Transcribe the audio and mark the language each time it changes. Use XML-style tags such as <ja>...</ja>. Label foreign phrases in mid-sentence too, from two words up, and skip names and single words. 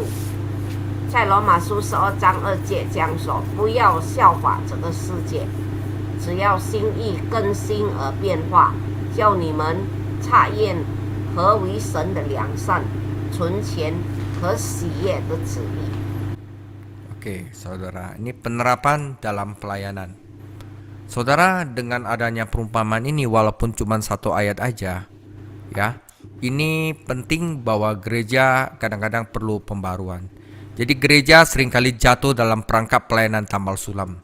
<zh>在罗马书12章2节这样说：不要效法这个世界，只要心意更新而变化，叫你们察验何为神的良善、纯全和喜悦的旨意。</zh> <id>Oke, saudara, ini penerapan dalam pelayanan. Saudara, dengan adanya perumpamaan ini, walaupun cuma satu ayat aja, ya, ini penting bahwa gereja kadang-kadang perlu pembaruan. Jadi gereja seringkali jatuh dalam perangkap pelayanan tambal sulam.</id>